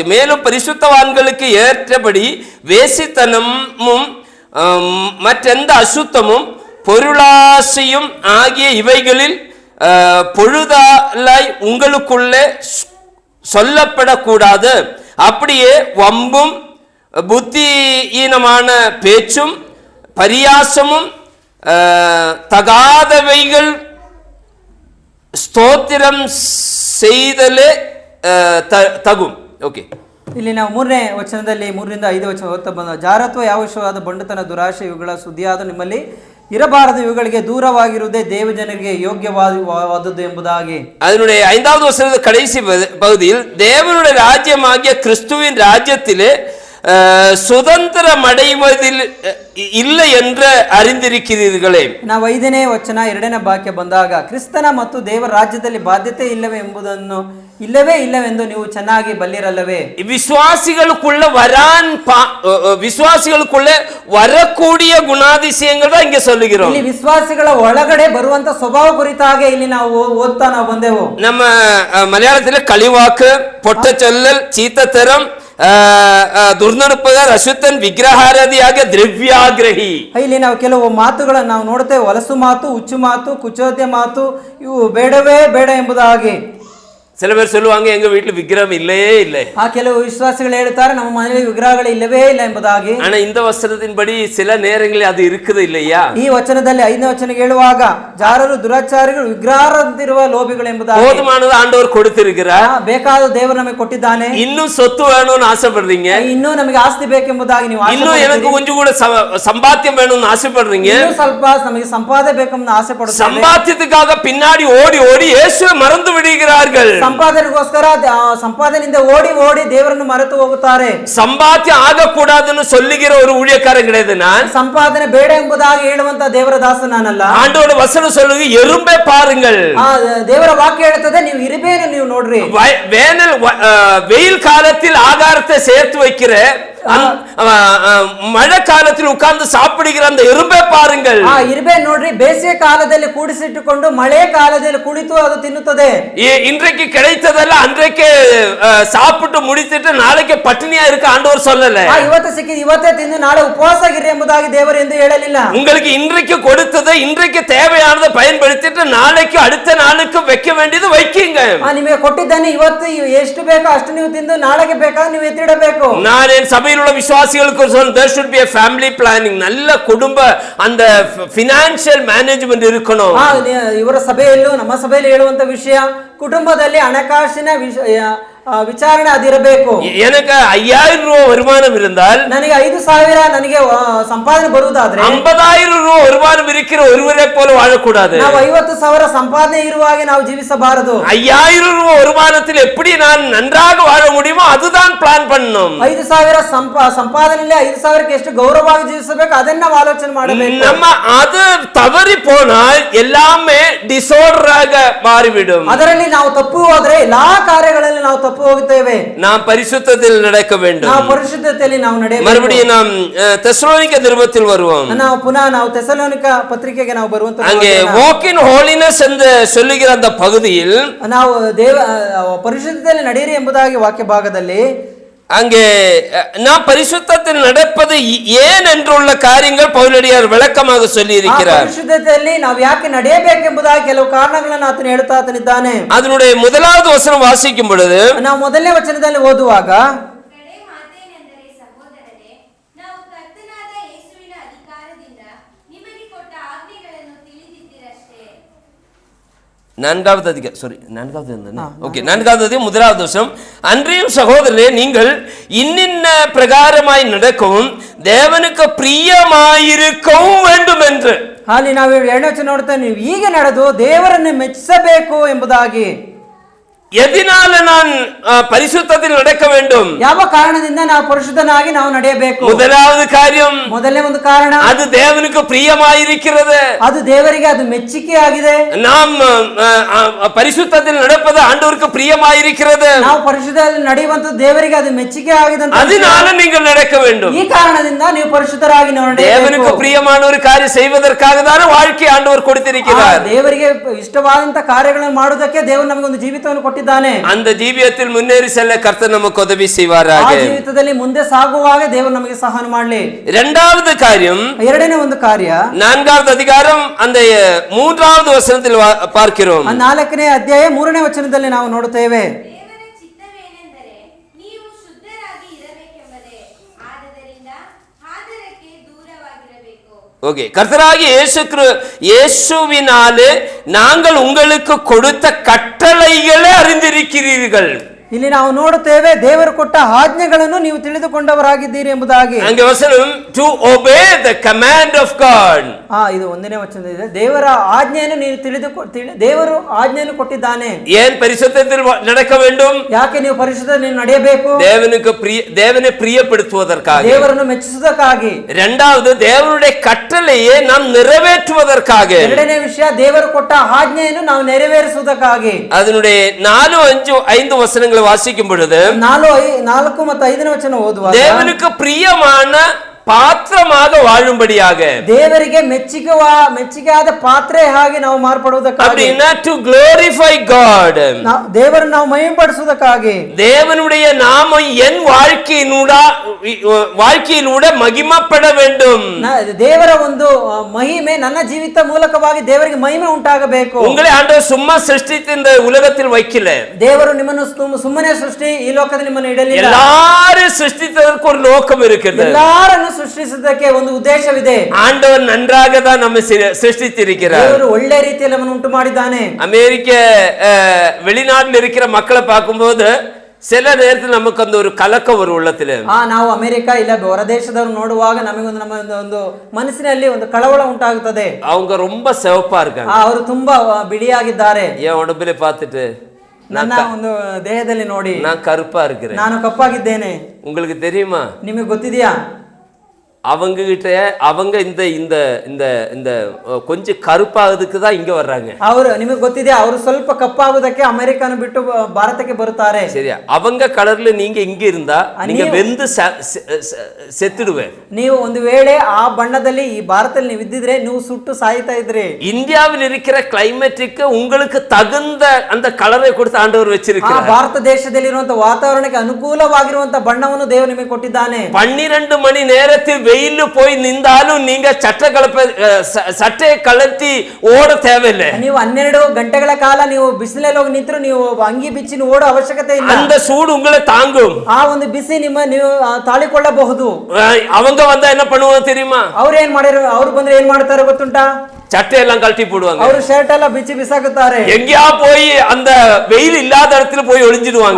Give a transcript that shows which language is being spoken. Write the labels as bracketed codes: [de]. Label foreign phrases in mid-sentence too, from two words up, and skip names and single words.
[ta] மேலும் பரிசுத்தவான்களுக்கு ஏற்றபடி வேசித்தனமும் மற்றெந்த அசுத்தமும் பொருளாசையும் ஆகிய இவைகளில் பொழுதாலாய் உங்களுக்குள்ளே சொல்லப்படக்கூடாது. அப்படியே வம்பும் புத்தியீனமான பேச்சும் பரியாசமும் தகாதவைகள் ಸ್ತೋತ್ರಂ செய்தலே ತಗುಂ. ಓಕೆ, [kn] ಇಲ್ಲಿ ನಾವು 3ನೇ ವಚನದಲ್ಲಿ 3ರಿಂದ 5 ವಚನ ಓದ್ತಾ ಬಂದ ಜಾರತ್ವ ಯಾವ ವಿಷಯವಾದ ಬಂಡುತನ ದುರಾಶೆ ಇವುಗಳ ಸುದ್ದಿಯಾದ ನಿಮ್ಮಲ್ಲಿ ಇರಬಾರದು, ಇವುಗಳಿಗೆ ದೂರವಾಗಿರುವುದೇ ದೇವಜನರಿಗೆ ಯೋಗ್ಯವಾದದ್ದು ಎಂಬುದಾಗಿ. [ta] அதனுடைய 5வது வசனத்தின் கடைசி பகுதியில் தேவனுடைய ராஜ்யமாகிய கிறிஸ்துவின் ராஜ்யத்திலே சுதந்திரம் அடைவதில் இல்லை என்று அறிந்திருக்கிறீர்களே. [kn] ನಾವು 5ನೇ ವಚನ 2ನೇ ವಾಕ್ಯ ಬಂದಾಗ ಕ್ರಿಸ್ತನ ಮತ್ತು ದೇವರ ರಾಜ್ಯದಲ್ಲಿ ಬಾಧ್ಯತೆ ಇಲ್ಲವೇ ಎಂಬುದನ್ನು ಇಲ್ಲವೆಂದು ನೀವು ಚೆನ್ನಾಗಿ ಬಲ್ಲಿರಲ್ಲವೇ. [ta] விசுவாசிகளுக்குள்ள வரக்கூடிய குணாதிசயங்கள் தான் இங்க சொல்லுகிறோம். [kn] ಇಲ್ಲಿ ವಿಶ್ವಾಸಿಗಳ ಒಳಗಡೆ ಬರುವಂತ ಸ್ವಭಾವ ಕುರಿತಾಗಿ ಇಲ್ಲಿ ನಾವು ಓದ್ತಾ ನಾವು ಬಂದೆವು. ನಮ್ಮ ಮಲಯಾಳದಲ್ಲಿ [ml] കളിവാക്ക്, പൊട്ട ചൊല്ലൽ, ചീത്തത്തരം, ദുർനടപ്പുകാര, അശുദ്ധൻ, വിഗ്രഹാരാധിയാക ദ്രവ്യാഗ്രഹി. [kn] ಇಲ್ಲಿ ನಾವು ಕೆಲವು ಮಾತುಗಳನ್ನು ನಾವು ನೋಡ್ತೇವೆ. ಹೊಲಸು ಮಾತು, ಹುಚ್ಚು ಮಾತು, ಕುಚೋದ್ಯ ಮಾತು, ಇವು ಬೇಡವೇ ಬೇಡ ಎಂಬುದಾಗಿ. [ta] சில பேர் சொல்லுவாங்க எங்க வீட்டுல விக்கிரகம் இல்லையே இல்லை. [kn] ಆ ಕೆಲವು ವಿಶ್ವಾಸಿಗಳು ಹೇಳ್ತಾರೆ ನಮ್ಮ ಮನೆಯಲ್ಲಿ ವಿಗ್ರಹಗಳು ಇಲ್ಲವೇ ಇಲ್ಲ ಎಂಬುದಾಗಿ. [ta] ஆனா இந்த வசனத்தின்படி சில நேரங்களில் அது இருக்குது இல்லையா? [kn] ಈ ವಚನದಲ್ಲಿ 5ನೇ ವಚನ ಹೇಳುವಾಗ ಜಾರರು ದುರಾಚಾರಿಗಳು ವಿಗ್ರಹಾರಂತಿರುವ ಲೋಭಿಗಳು ಎಂಬುದಾಗಿ. [ta] போதுமானது ஆண்டவர் கொடுத்திருக்கிறார். [kn] ಬೇಕಾದ ದೇವರು ನಮಗೆ ಕೊಟ್ಟಿದ್ದಾನೆ. [ta] இன்னும் சொத்து வேணும்னு ஆசைப்படுறீங்க. [kn] ಇನ್ನೂ ನಮಗೆ ಆಸ್ತಿ ಬೇಕೆಂಬುದಾಗಿ ನೀವು [ta] இன்னும் எனக்கு கொஞ்சம் கூட சம்பாத்தியம் வேணும்னு ஆசைப்படுறீங்க. [kn] ಇನ್ನೂ ಸ್ವಲ್ಪ ನಮಗೆ ಸಂಪಾದನೆ ಬೇಕೆಂಬ ಆಸೆ ಪಡುತ್ತಾರೆ. [ta] சம்பாத்தியத்துக்காக பின்னாடி ஓடி ஓடி இயேசுவை மறந்து விடுகிறார்கள். [kn] ಸಂಪಾದನೆಗೋಸ್ಕರ ಸಂಪಾದನೆಯಿಂದ ಓಡಿ ಓಡಿ ದೇವರನ್ನು ಮರೆತು ಹೋಗುತ್ತಾರೆ. [ta] சம்பாத்தியம் ஆகக்கூடாதுன்னு சொல்லுகிற ஒரு ஊழியக்காரன் கிடையாது நான். [kn] ಸಂಪಾದನೆ ಬೇಡ ಎಂಬುದಾಗಿ ಹೇಳುವಂತ ದೇವರ ದಾಸ ನಾನಲ್ಲ. [ta] ஆண்டோட வசனம் சொல்லுது எறும்பை பாருங்கள். [kn] ದೇವರ ವಾಕ್ಯ ಹೇಳುತ್ತದೆ ನೀವು ಇರುಬೆಯನ್ನು ನೀವು ನೋಡ್ರಿ. [ta] வெயில் காலத்தில் ஆகாரத்தை சேர்த்து வைக்கிற மழை காலத்தில் உட்கார்ந்து சாப்பிடுகிற அந்த எறும்பை பாருங்கள். [kn] ಇರುಬೆ ನೋಡ್ರಿ, ಬೇಸಿಗೆ ಕಾಲದಲ್ಲಿ ಕೂಡಿಸಿಟ್ಟುಕೊಂಡು ಮಳೆ ಕಾಲದಲ್ಲಿ ಕುಳಿತು ಅದು ತಿನ್ನುತ್ತದೆ. [ta] இன்றைக்கு கிடைத்ததெல்லாம் அன்றைக்கு சாப்பிட்டு முடித்துட்டு நாளைக்கு பட்டினியா இருக்க ஆண்டவர் சொல்லல. [kn] ಇವತ್ತು ಸಿಕ್ಕಿದ ಇವತ್ತೇ ತಿಂದು ನಾಳೆ ಉಪವಾಸ ಆಗಿರಿ ಎಂಬುದಾಗಿ ದೇವರು ಎಂದು ಹೇಳಲಿಲ್ಲ. [ta] உங்களுக்கு இன்றைக்கு கொடுத்ததை இன்றைக்கு தேவையானதை பயன்படுத்திட்டு நாளைக்கு அடுத்த நாளுக்கு வைக்க வேண்டியது வைக்கீங்க. [kn] ನಿಮಗೆ ಕೊಟ್ಟಿದ್ದಾನೆ, ಇವತ್ತು ಎಷ್ಟು ಬೇಕೋ ಅಷ್ಟು ನೀವು ತಿಂದು ನಾಳೆಗೆ ಬೇಕಾದ್ರೆ ನೀವು ಎತ್ತಿಡಬೇಕು. [ta] நான் என் சபையில் உள்ள விசுவாசிகளுக்கு சொல்றேன், [en] there should be a family planning. [ta] நல்ல குடும்ப அந்த [en] financial management [ta] இருக்கணும். [kn] ಇವರ ಸಭೆಯಲ್ಲೂ ನಮ್ಮ ಸಭೆಯಲ್ಲಿ ಹೇಳುವಂತ ವಿಷಯ ಕುಟುಂಬದಲ್ಲಿ ಹಣಕಾಸಿನ ವಿಚಾರಣೆ ಅದಿರಬೇಕು. [ta] எனக்கு 5000 ரூபாய் வருமானம் இருந்தால், [kn] ನನಗೆ 5000 ನನಗೆ ಸಂಪಾದನೆ ಬರುವುದಾದ್ರೆ [ta] 50000 ரூபாய் வருமானம் இருக்கிற ஒருவரை போல வாழக்கூடாது. [kn] ನಾವು 50000 ಸಂಪಾದನೆ ಇರುವಾಗೆ ನಾವು ಜೀವಿಸಬಾರದು. [ta] 5000 ரூபாய் வருமானத்தில் எப்படி நான் நன்றாக வாழ முடியுமோ அதுதான் பிளான் பண்ணணும். [kn] 5000 ಸಂಪಾದನೆಯಲ್ಲಿ 5000ಕ್ಕೆ ಎಷ್ಟು ಗೌರವವಾಗಿ ಜೀವಿಸಬೇಕು ಅದನ್ನ ನಾವು ಆಲೋಚನೆ ಮಾಡಬೇಕು. [ta] நம்ம அது தவறி போனால் எல்லாமே டிசார்டர் ஆக மாறிவிடும். [kn] ಅದರಲ್ಲಿ ನಾವು ತಪ್ಪು ಹೋದ್ರೆ ಎಲ್ಲಾ ಕಾರ್ಯಗಳಲ್ಲಿ ನಾವು ತಪ್ಪು ಹೋಗುತ್ತೇವೆ. [ta] நாம் பரிசுத்தத்தில் நடக்க வேண்டும். [kn] ನಾವು ಪರಿಶುದ್ಧತೆಯಲ್ಲಿ ನಾವು ನಡೆಯಬೇಕು. [ta] மறுபடியும் நாம் தெசலோனிக்க நிருபத்தில் வருவோம். [kn] ನಾವು ಪುನಃ ನಾವು ತೆಸಲೋನಿಕ ಪತ್ರಿಕೆಗೆ ನಾವು ಬರುವಂತ [ta] அங்கே [en] walk in holiness [ta] ಎಂದು சொல்லுகிற அந்த பகுதியில் [kn] ನಾವು ಪರಿಶುದ್ಧತೆಯಲ್ಲಿ ನಡೆಯಿರಿ ಎಂಬುದಾಗಿ ವಾಕ್ಯ ಭಾಗದಲ್ಲಿ [ta] அங்கே நான் பரிசுத்தத்தில் நடப்பது ஏன் என்றுள்ள காரியங்கள் பவுலடியார் விளக்கமாக சொல்லி இருக்கிறார். [kn] ಪರಿಶುದ್ಧತೆಯಲ್ಲಿ ನಾವು ಯಾಕೆ ನಡೆಯಬೇಕೆಂಬುದಾಗಿ ಕೆಲವು ಕಾರಣಗಳನ್ನು ಆತನು ಹೇಳುತ್ತಾ ಆತನಿದ್ದಾನೆ. [ta] அதனுடைய முதலாவது வசனம் வாசிக்கும் பொழுது [kn] ನಾವು ಮೊದಲನೇ ವಚನದಲ್ಲಿ ಓದುವಾಗ [ta] நான்காவது முதலாவது வருஷம், அன்றையும் சகோதரரே நீங்கள் இன்னின்ன பிரகாரமாய் நடக்கவும் தேவனுக்கு பிரியமாயிருக்கவும் வேண்டும் என்று. [kn] ಅಲ್ಲಿ ನಾವು 2ನೇ ವಚನ ನೋಡ್ತಾ ನೀವು ಹೀಗೆ ನಡೆದು ದೇವರನ್ನು ಮೆಚ್ಚಿಸಬೇಕು ಎಂಬುದಾಗಿ. [ta] எதனால நான் பரிசுத்தத்தில் நடக்க வேண்டும்? [kn] ಯಾವ ಕಾರಣದಿಂದ ನಾವು ಪರಿಶುದ್ಧನಾಗಿ ನಾವು ನಡೆಯಬೇಕು? [ta] முதலாவது காரியம், [kn] ಮೊದಲನೇ ಒಂದು ಕಾರಣ, [ta] அது தேவனுக்கு பிரியமாயிருக்கிறது. [kn] ಅದು ದೇವರಿಗೆ ಅದು ಮೆಚ್ಚುಗೆ ಆಗಿದೆ. [ta] நாம் பரிசுத்தத்தில் நடப்பது ஆண்டவருக்கு பிரியமாயிருக்கிறது. [kn] ನಾವು ಪರಿಶುದ್ಧದಲ್ಲಿ ನಡೆಯುವಂತದ್ದು ದೇವರಿಗೆ ಅದು ಮೆಚ್ಚುಗೆ ಆಗಿದೆ ಅಂತ. [ta] அதனால நீங்கள் நடக்க வேண்டும். [kn] ಈ ಕಾರಣದಿಂದ ನೀವು ಪರಿಶುದ್ಧರಾಗಿ ನಡೆಯಬೇಕು. [ta] தேவனுக்கு பிரியமான ஒரு காரியம் செய்வதற்காக தான் வாழ்க்கை ஆண்டவர் கொடுத்திருக்கிறார். [kn] ದೇವರಿಗೆ ಇಷ್ಟವಾದಂತ ಕಾರ್ಯಗಳನ್ನು ಮಾಡುವುದಕ್ಕೆ ದೇವರು ನಮಗೆ ಒಂದು ಜೀವಿತವನ್ನು ಕೊಟ್ಟಿದ್ದಾನೆ. [ta] அந்த ஜீவியத்தில் முன்னேறி செல்ல கர்த்தர் நமக்கு உதவி செய்வாராக. [kn] ಆ ಜೀವಿತದಲ್ಲಿ ಮುಂದೆ ಸಾಗುವಾಗ ದೇವರು ನಮಗೆ ಸಹಾಯ ಮಾಡಲಿ. [ta] இரண்டாவது காரியம், [kn] ಎರಡನೇ ಒಂದು ಕಾರ್ಯ, [ta] 4வது அதிகாரம் அந்த 3வது வசனத்தில் பார்க்கிறோம். [kn] 4ನೇ ಅಧ್ಯಾಯ 3ನೇ ವಚನದಲ್ಲಿ ನಾವು ನೋಡುತ್ತೇವೆ. ದೇವರ ಚಿತ್ತವೇನೆಂದರೆ ನೀವು ಶುದ್ಧರಾಗಿ ಇರಬೇಕೆಂಬುದೇ, ಆದದರಿಂದ ಹಾದರಕ್ಕೆ ದೂರವಾಗಿರಬೇಕು. [ta] ஓகே, கர்த்தராகிய இயேசுவினாலே நாங்கள் உங்களுக்கு கொடுத்த கட்டளைகளை அறிந்திருக்கிறீர்கள். [kn] ಇಲ್ಲಿ ನಾವು ನೋಡುತ್ತೇವೆ, ದೇವರು ಕೊಟ್ಟ ಆಜ್ಞೆಗಳನ್ನು ನೀವು ತಿಳಿದುಕೊಂಡವರಾಗಿದ್ದೀರಿ ಎಂಬುದಾಗಿ. [ta] அங்கே வசனம் [en] to obey the command of God. [kn] ಇದು ಒಂದನೇ ವಚನದಲ್ಲಿದೆ, ದೇವರ ಆಜ್ಞೆಯನ್ನು ನೀವು ದೇವರು ಆಜ್ಞೆಯನ್ನು ಕೊಟ್ಟಿದ್ದಾನೆ. [ta] ஏன் பரிசுத்தத்தில் நடக்க வேண்டும்? [kn] ಯಾಕೆ ನೀವು ಪರಿಶುದ್ಧದಲ್ಲಿ ನಡೆಯಬೇಕು? [ta] தேவனை பிரியப்படுத்துவதற்காக, [kn] ದೇವರನ್ನು ಮೆಚ್ಚಿಸುವುದಕ್ಕಾಗಿ. [ta] இரண்டாவது தேவனுடைய கட்டளையை நாம் நிறைவேற்றுவதற்காக. [kn] ಎರಡನೇ ವಿಷಯ, ದೇವರು ಕೊಟ್ಟ ಆಜ್ಞೆಯನ್ನು ನಾವು ನೆರವೇರಿಸುವುದಕ್ಕಾಗಿ. [ta] அதனுடைய 4, 5 வசனங்களை வாசிக்கும் பொழுது [kn] 4 ಮತ್ತು 5ನೇ ವಚನ ಓದುವಾಗ, [ta] தேவனுக்கு பிரியமான ಪಾತ್ರமாக ವಾಳುಂಬಡಿಯಾಗ, [kn] ದೇವರಿಗೆ ಮೆಚ್ಚುಗೆಯಾದ ಪಾತ್ರೆ ಹಾಗೆ ನಾವು ಮಾರ್ಪಡುವುದಕ್ಕಾಗಿ, [en] அப்படினா to glorify God, [kn] ದೇವರನ್ನು ನಾವು ಮಹಿಮೆಪಡಿಸುವುದಕ್ಕಾಗಿ. [ta] தேவனுடைய நாமம் என் வாழ்க்கையிலூட மகிமைப்பட வேண்டும். [kn] ದೇವರ ಒಂದು ಮಹಿಮೆ ನನ್ನ ಜೀವಿತ ಮೂಲಕವಾಗಿ ದೇವರಿಗೆ ಮಹಿಮೆ ಉಂಟಾಗಬೇಕು. [ta] உங்களை ஆண்டவர் சும்மா சிருஷ்டித்து இந்த உலகத்தில் வைக்கல. [kn] ದೇವರು ನಿಮ್ಮನ್ನು ಸುಮ್ಮನೆ ಸೃಷ್ಟಿ ಈ ಲೋಕದಲ್ಲಿ ನಿಮ್ಮನ್ನು ಇಡಲಿಲ್ಲ. [ta] எல்லாரும் சிருஷ்டித்ததற்கு ஒரு நோக்கம் இருக்கிறது. [kn] ಎಲ್ಲರನ್ನು ಸೃಷ್ಟಿಸುವುದಕ್ಕೆ ಒಂದು ಉದ್ದೇಶವಿದೆ. [ta] ஆண்டவர் நன்றாக தான் நம்மை சிருஷ்டித்திருக்கிறார். [kn] ದೇವರು ಒಳ್ಳೆ ರೀತಿಯಲ್ಲಿ ನಮ್ಮನ್ನು ಉಂಟು ಮಾಡಿದ್ದಾನೆ. [ta] அமெரிக்க வெளிநாட்டில் இருக்கிற மக்களை பார்க்கும்போது சில நேரத்தில் நமக்கு அந்த ஒரு கலக்கம் ஒரு உள்ளத்துல. [kn] ನಾವು ಅಮೆರಿಕ ಇಲ್ಲ ಹೊರ ದೇಶದವರು ನೋಡುವಾಗ ನಮಗೊಂದು ನಮ್ಮ ಒಂದು ಮನಸ್ಸಿನಲ್ಲಿ ಒಂದು ಕಳವಳ ಉಂಟಾಗುತ್ತದೆ. [ta] அவங்க ரொம்ப சிவப்பா இருக்காங்க. [kn] ಅವರು ತುಂಬಾ ಬಿಳಿಯಾಗಿದ್ದಾರೆ. [ta] என் உடம்புல பார்த்துட்டு [kn] ನನ್ನ ಒಂದು ದೇಹದಲ್ಲಿ ನೋಡಿ [ta] நான் கருப்பா இருக்கிறேன். [kn] ನಾನು ಕಪ್ಪಾಗಿದ್ದೇನೆ. [ta] உங்களுக்கு தெரியுமா? [kn] ನಿಮಗೆ ಗೊತ್ತಿದೆಯಾ? [ta] அவங்க இந்த இந்த இந்த இந்த கொஞ்சம் கருப்பாகிறதுக்கு தான் இங்க வர்றாங்க. [kn] ನಿಮಗೆ ಗೊತ್ತಿದೆ, ಅವರು ಸ್ವಲ್ಪ ಕಪ್ಪಾಗುವುದಕ್ಕೆ ಅಮೆರಿಕನ ಬಿಟ್ಟು ಭಾರತಕ್ಕೆ ಬರುತ್ತಾರೆ. [ta] சரியா? அவங்க கலர்ல நீங்க இங்க இருந்தா நீங்க வெந்து செத்துடுவேன். [kn] ನೀವು ಒಂದು ವೇಳೆ ಆ ಬಣ್ಣದಲ್ಲಿ ಈ ಭಾರತದಲ್ಲಿ ನೀವು ಇದ್ದಿದ್ರೆ ನೀವು ಸುಟ್ಟು ಸಾಯ್ತಾ ಇದ್ರಿ. [ta] இந்தியாவில் இருக்கிற கிளைமேட்டுக்கு உங்களுக்கு தகுந்த அந்த கலரை கொடுத்து ஆண்டவர் வச்சிருக்கிறார். [kn] ಭಾರತ ದೇಶದಲ್ಲಿರುವಂತ ವಾತಾವರಣಕ್ಕೆ ಅನುಕೂಲವಾಗಿರುವಂತ ಬಣ್ಣವನ್ನು ದೇವರು ನಿಮಗೆ ಕೊಟ್ಟಿದ್ದಾನೆ. [ta] 12 மணி நேரத்தில் வெயில்ல போய் நின்றாலும் நீங்க சட்டை கலட்டி ஓட தேவையில்லை. [kn] ನೀವು 12 ಗಂಟೆಗಳ ಕಾಲ ನೀವು ಬಿಸಿಲಲ್ಲಿ ಹೋಗಿ ನಿಂತರೂ ನೀವು ಅಂಗಿ ಬಿಚ್ಚಿ ಓಡೋ ಅವಶ್ಯಕತೆ ಇಲ್ಲ. [ta] அந்த சூடு உங்களை தாங்கும். [kn] ಆ ಒಂದು ಬಿಸಿ ನೀವು ತಾಳಿಕೊಳ್ಳಬಹುದು. [ta] அவங்க வந்தா என்ன பண்ணுவாங்க தெரியுமா? [kn] ಅವ್ರು ಬಂದ್ರೆ ಏನ್ ಮಾಡ್ತಾರೆ ಗೊತ್ತುಂಟಾ? [ta] சட்டையெல்லாம் கழட்டி போடுவாங்க. [kn] ಅವರು ಶರ್ಟ್ ಎಲ್ಲ ಬಿಚ್ಚಿ ಬಿಸಾಕುತ್ತಾರೆ. [ta] எங்கயா போய் அந்த வெயில் இல்லாத இடத்துல போய் ஒளிஞ்சிடுவாங்க.